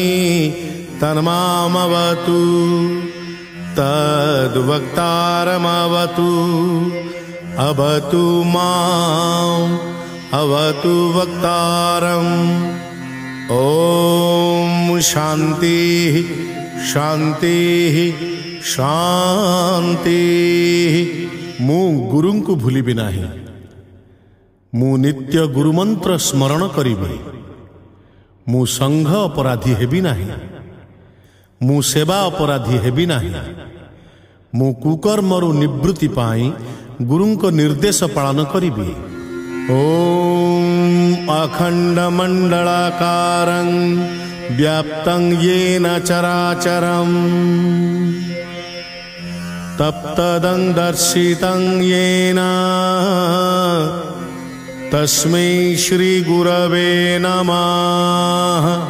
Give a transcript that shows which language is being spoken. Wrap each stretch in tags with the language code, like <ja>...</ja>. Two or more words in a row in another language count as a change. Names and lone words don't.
<sa>तन्मामवतु तद्वक्तारमवतु अवतु माम् अवतु वक्तारम्। ॐ शान्तिः शान्तिः शान्तिः।</sa> <or>ମୁଁ ଗୁରୁଙ୍କୁ ଭୁଲିବି ନାହିଁ, ମୁଁ ନିତ୍ୟ ଗୁରୁମନ୍ତ୍ର ସ୍ମରଣ କରିବି, ମୁଁ ସଂଘ ଅପରାଧୀ ହେବି ନାହିଁ, ମୁଁ ସେବା ଅପରାଧୀ ହେବି ନାହିଁ, ମୁଁ କୁକର୍ମରୁ ନିବୃତ୍ତି ପାଇଁ ଗୁରୁଙ୍କ ନିର୍ଦ୍ଦେଶ ପାଳନ କରିବି।</or> <sa>ଓମ୍ ଅଖଣ୍ଡମଣ୍ଡଳାକାରଂ व्याप्तं येन चराचरम् तप्तदं दर्शितं येन तस्मै श्री गुरवे नमः।</sa>